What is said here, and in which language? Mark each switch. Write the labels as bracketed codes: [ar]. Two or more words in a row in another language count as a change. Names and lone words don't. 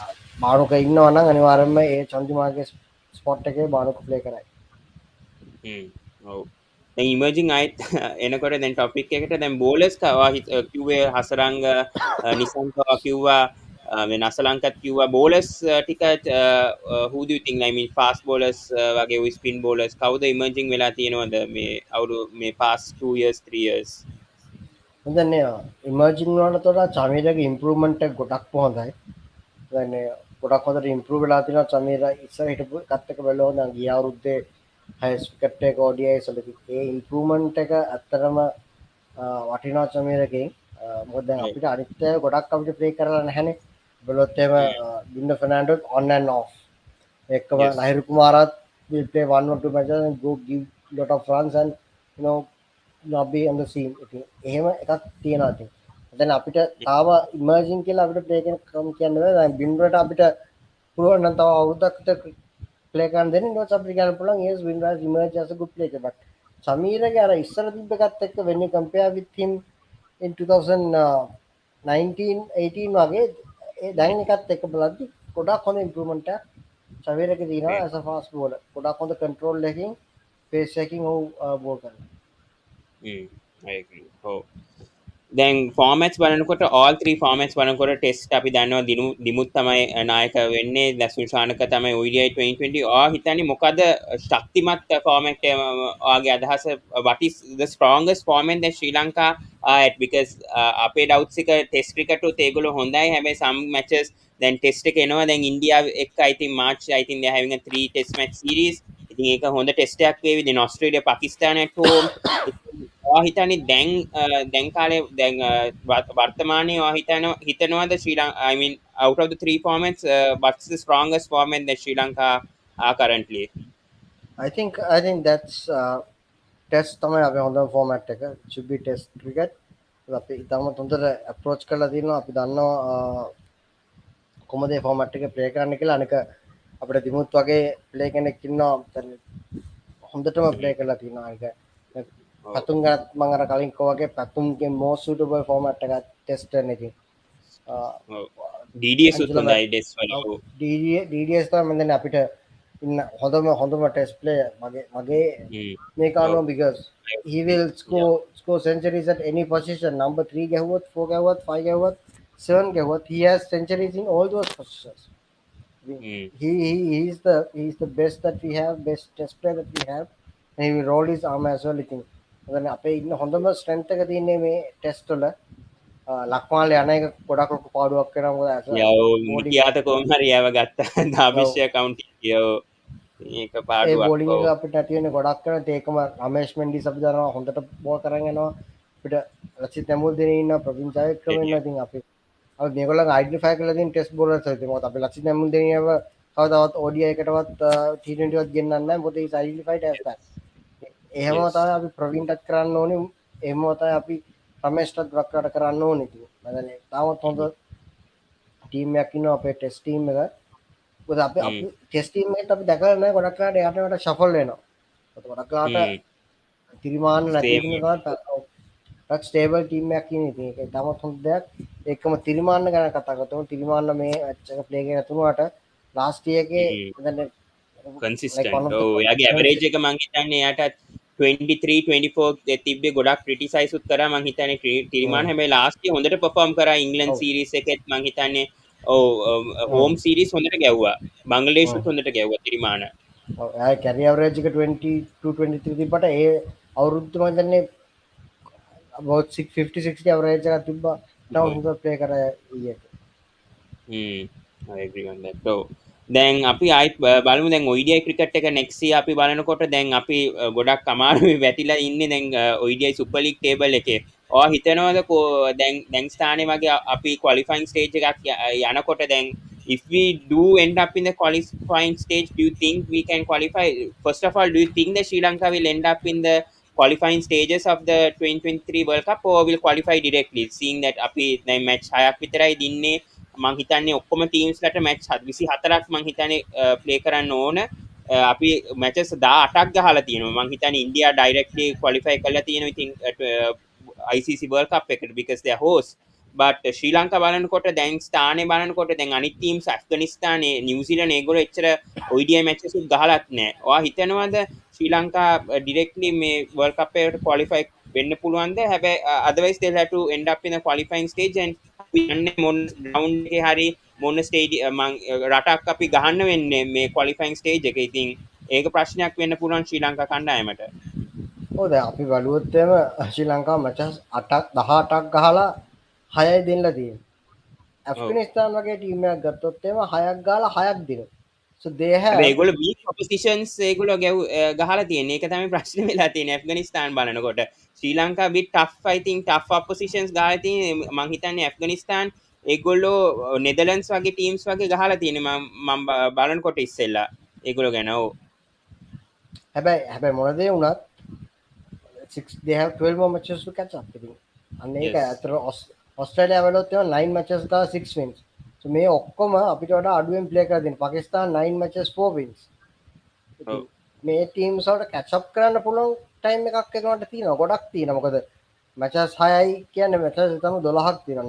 [si] බානුක ඉන්නවා නම් අනිවාර්යෙන්ම ඒ චන්දිමාල්ගේ ස්පොට් එකේ බානුක ප්ලේ කරයි. Hmm. ඔව්. දැන් ඉමර්ජින් ආයිත් එනකොට දැන් ටොපික් එකට දැන් බෝලර්ස් කවා කිව්වේ හසරංග නිසංකවා කිව්වා මේ නසලංකත් කිව්වා බෝලර්ස් ටික [en] who do you think, I mean fast bowlers [si] වගේ [en] spin bowlers [si] කවුද ඉමර්ජින් වෙලා තියෙනවද මේ අවුරුදු මේ [en] past 2 years 3 years? [si] දැන් ඉමර්ජින් වලට වඩා චමීරගේ ඉම්ප්‍රූව්මන්ට් එක ගොඩක් හොඳයි. දැන් ගොඩක් හොඳට ඉම්ප්‍රූව් වෙලා තියෙනවා චමීර ඉස්සර හිටපු එකත් එක බැලුවොත් නම් ගිය අවුරුද්දේ [en] highest wicket [si] එක ODI වලදී ඒ ඉම්ප්‍රූව්මන්ට් එක ඇත්තටම වටිනා චමීරගෙන් මොකද දැන් අපිට අනිත් අය ගොඩක් අපිට ප්ලේ කරලා නැහැනේ. බැලුවොත් එහෙම Hmm. බින්න ෆර්නැන්ඩෝත් [en] on and off [si] එක්කම [en] Yes. ලහිරු කුමාරත් will play one or two matches and go give lot of runs and you know not be on the scene. [si] ඉතින් එහෙම එකක් තියෙනවා ඉතින්. දැන් අපිට තාම ඉමර්ජින් කියලා අපිට ප්ලේ කරන කම් කියන්න බෑ. දැන් බින්රට අපිට පුළුවන් නම් තව අවුරුද්දක් විතර ප්ලේ කරන්න දෙන්න. ඊට පස්සේ අපිට කියන්න පුළුවන් [en] yes Winraj emerge as a good player. But [si] සමීරගේ අර ඉස්සර තිබ්බ එකත් එක්ක [en] when you compare with him in 2019 18 [si] වගේ ඒ දැන් එකත් එක්ක බලද්දි ගොඩක් හොඳ ඉම්ප්‍රූව්මන්ට් එකක් සමීරගේ තියෙනවා [en] as a fast bowler. [si] ගොඩක් හොඳ control එකකින් pace එකකින් ඔහු බෝල් කරනවා. [en] I agree. [si] ඔව්. දැන් ෆෝමැට්ස් බලනකොට [en] all three formats [si] බලනකොට ටෙස්ට් අපි දන්නවා දිමුත් තමයි නායක වෙන්නේ, දසුල් ශානක තමයි ODI 2020. ඔයා හිතන්නේ මොකද ශක්තිමත් ෆෝමැට් ඔයාගේ අදහස? [en] what is the strongest format that Sri Lanka are at? [si] Because අපේ ඩවුට්ස් එක [en] test cricket [si] උත් ඒගොල්ලෝ හොඳයි. [en] හැබැයි some matches [si] දැන් ටෙස්ට් එක එනවා. දැන් ඉන්දියාව එක්ක [en] I think March I think they are having a 3 test match series. [si] ඉතින් ඒක හොඳ ටෙස්ට් එකක් වේවි. දැන් ඔස්ට්‍රේලියා පාකිස්තාන [en] at home. [si] ඔයා හිතන්නේ දැන් කාලේ දැන් වර්තමානයේ ඔයා හිතනවාද ශ්‍රී ලංකා, [en] I mean out of the three formats, what's the strongest format that Sri Lanka are currently? I think that's [si] ටෙස්ට් තමයි අපේ හොඳම ෆෝමැට් එක. [en] should be test cricket. [si] අපි ඉතාමත් හොඳට approach කරලා තියෙනවා. අපි දන්නවා කොහොමද මේ ෆෝමැට් එක ප්ලේ කරන්න කියලා. අනික අපිට දිමුත් වගේ ප්ලේ කෙනෙක් ඉන්නවා හොඳටම ප්ලේ කරලා තියෙනවා. අනික පතුම් ගත් මම අර කලින් කිව්වා වගේ පතුම්ගේ most suitable format එකක් ටෙස්ට් එකේ. DDS උත් හොඳයි ඩෙස් වල. DDS තමයි මම දැන් අපිට ඉන්න හොඳම [en] test player [si] මගේ මේක අනුව [en] because he will score centuries at any position. Number [si] 3 ගැහුවොත් 4 ගැහුවොත් 5 ගැහුවොත් 7 ගැහුවොත් [en] he has centuries in all those positions. He's the best that we have, best test player that we have, and he will roll his arm as well. [si] ඉතින් දැන් අපේ ඉන්න හොඳම strength එක තියෙන්නේ මේ ටෙස්ට් වල. ලක්මාල් යන එක ගොඩක් ලොකු පාඩුවක් වෙනවා. මොකද යෝ මිකියාත කොහොම හරි යව ගත්තා දාබිෂ්‍ය කවුන්ටි යෝ ඒක ඒ පාඩුවක්. බෝලිං එක ඔව්. අපිට ඇති වෙන්නේ ගොඩක් කරලා ඒකම රමේෂ් මෙන්ඩිස් අපි දන්නවා හොඳට බෝල් කරන් යනවා. අපිට රචිත් නැමුල්දීන ඉන්න ප්‍රවීන් ජයවික්‍රම ඉන්න ඉතින් අපි මේගොල්ලන් අයිඩෙන්ටිෆයි කරලා තියෙන ටෙස්ට් බෝලර්ස් ඉතින් මොකද අපි ලක්ෂිත් නැමුල්දීනව කවදාවත් ODI එකටවත් T20 වත් ගෙන්නන්නේ නැහැ මොකද he's identified as that. එහෙම [en] yes. [si] තමයි අපි ප්‍රවීන්ටත් කරන්න ඕනේ. එහෙම තමයි අපි රමේෂ්ටත් ගොඩක් කරන්න ඕනේ ඉතින්. මම දන්නේ තාමත් හොඳ ටීම් එකක් ඉන්නවා අපේ ටෙස්ට් ටීම් එක. මොකද අපි හ්ම්. ටෙස්ට් ටීම් එකට අපි දැකලා නැහැ ගොඩක් වෙලාට එයාට වට ෂෆල් වෙනවා. ගොඩක් වෙලාට හ්ම්. තිරිමාන්න නැති ස්ටේබල්. හින්දා තමයි ටක් ස්ටේබල් ටීම් එකක් ඉන්නේ. ඉතින් ඒක තාමත් හොඳ දෙයක්. ඒකම තිරිමාන්න ගැන කතා කරතොත් තිරිමාන්න මේ මැච් එක ප්ලේ කරගෙන තුනට ලාස්ට් එකේ හ්ම්. [en] දැන් like one [si] කන්සිස්ටන්ට්. [en] of the [si] ඔව්. එයාගේ ඇවරේජ් එක මං හිතන්නේ එයාට 23 24 තිබ්බේ ගොඩක් ක්‍රිටිසයිස් උත් කරා මං හිතන්නේ ටිරිමාන් හැබැයි ලාස්ට් එක හොඳට පර්ෆෝම් කරා ඉංග්ලන්ඩ් ඔව් සීරීස් එකෙත් මං හිතන්නේ ඔව් හ්ම් හෝම් සීරීස් හොඳට ගැව්වා. බංගලදේශුත් හ්ම් හොඳට ගැව්වා ටිරිමාන. ඔව් එයාගේ කැරිය ඇවරේජ් එක 22 23 තිබ්බට ඒ අවුරුද්ද මම දන්නේ about 650 60 ඇවරේජ් එකක් තිබ්බා. තාම ඔව්. හොඳ ප්ලේ කරා ඊයේ. [en] I agree on that. So [si] දැන් අපි ආයි බලමු දැන් [en] ODI cricket [si] එක [en] next year [si] අපි බලනකොට දැන් අපි ගොඩක් අමාරුවේ වැටිලා ඉන්නේ දැන් [en] ODI Super League table [si] එකේ. ඔයා හිතනවද දැන් ස්ථානේ වගේ අපි [en] qualifying stage [si] එකක් යනකොට දැන් [en] if we do end up in the qualifying stage, do you think we can qualify? First of all, do you think that Sri Lanka will end up in the qualifying stages of the 2023 World Cup or will qualify directly? Seeing that [si] අපි දැන් match 6ක් විතරයි දින්නේ මං හිතන්නේ ඔක්කොම ටීම්ස්ලට මැච් 24ක් මං හිතන්නේ ප්ලේ කරන්න ඕන. අපි මැචස් 18ක් ගහලා තියෙනවා. මං හිතන්නේ ඉන්දියා [en] directly qualify [si] කරලා තියෙනවා ඉතින් ICC World Cup එකට [en] because they are host. [si] but ශ්‍රී ලංකා බලනකොට දැන් ස්ථානේ බලනකොට දැන් අනිත් ටීම්ස් ඇෆ්ගනිස්තානේ නිව්සීලන්ත ඒගොල්ලෝ එච්චර [en] ODI matches [si] උත් ගහලත් නැහැ. ඔයා හිතනවද ශ්‍රී ලංකා ඩිරෙක්ට්ලි මේ වර්ල්ඩ් කප් එකට ක්වොලිෆයි වෙන්න පුළුවන්ද? හැබැයි [en] otherwise they'll have to end up in a qualifying stage and [si] අපි යන්නේ මොන ග්‍රවුන්ඩ් එකේ හරි මොන ස්ටේඩියම් රටක් අපි ගහන්න වෙන්නේ මේ [en] qualifying stage [si] එක. ඉතින් ඒක ප්‍රශ්නයක් වෙන්න පුළුවන් ශ්‍රී ලංකා කණ්ඩායමට. ඔව් දැන් අපි බලුවොත් එහෙම ශ්‍රී ලංකාව මැචස් 8ක් 18ක් ගහලා 6යි දෙන්නලා තියෙනවා. ඔව්. ඇෆ්ගනිස්තාන් වගේ ටීම් එකක් ගත්තොත් එහෙම 6ක් ගහලා 6ක් දිනවා. [en] So they [si] හැබැයි [en] have [si] ඒගොල්ලෝ [en] weak oppositions [si] ඒගොල්ලෝ ගහලා තියෙන්නේ. ඒක තමයි ප්‍රශ්නේ වෙලා තියෙන්නේ ඇෆ්ගනිස්තාන් බලනකොට. ශ්‍රී ලංකා [en] bit tough, I think tough oppositions [si] ගහලා තියෙන්නේ. මං හිතන්නේ ඇෆ්ගනිස්තාන් ඒගොල්ලෝ නෙදර්ලන්ඩ්ස් වගේ ටීම්ස් වගේ ගහලා තියෙන්නේ මම බලනකොට ඉස්සෙල්ලා ඒගොල්ලෝ ගැන. ඔව්. හැබැයි මොන දේ වුණත් [en] they have 12 more matches to catch up [si] ඉතින්. අන්න ඒක [en] yes. [si] අතර ඔස්ට්‍රේලියාව වලත් එහෙම 9 matches ගා 6 wins. So මේ ඔක්කොම අපිට වඩා අඩුවෙන් ප්ලේ කරලා තියෙනවා. පාකිස්තාන 9 matches 4 wins. ඉතින් ඔව්. මේ ටීම්ස් වලට [en] catch up [si] කරන්න පුළුවන් ටයිම් එකක් එකකට තියෙනවා. ගොඩක් තියෙනවා. මොකද matches 6යි කියන්නේ matches තමයි 12ක් තියෙනවා.